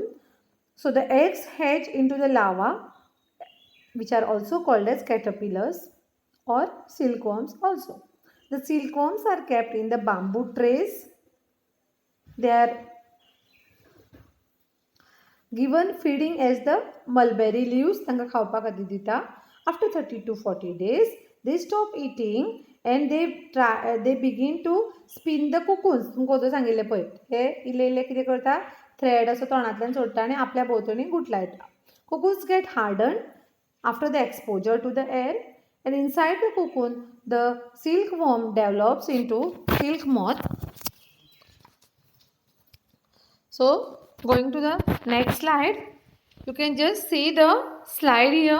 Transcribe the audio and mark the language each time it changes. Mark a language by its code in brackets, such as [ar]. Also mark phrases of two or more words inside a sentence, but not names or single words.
[en] So the eggs hatch into the larva, which are also called as caterpillars or silkworms also. The silkworms are kept in the bamboo trays. They are given feeding as the mulberry leaves [kok] तांकां खावपा खातीर दिता. [en] After 30 to 40 days, they stop eating and they begin to spin the cocoons. [kok] तुमकां तो सांगिल्लें पळय, हे इल्ले इल्ले कितें करता, थ्रेड असो तोंडांतल्यान सोडटा आनी आपल्या भोंवतणी गुठलायता. [en] Cocoons get hardened after the exposure to the air, and inside the cocoon, the silkworm develops into silk moth. So, going to the next slide, you can just see the slide here.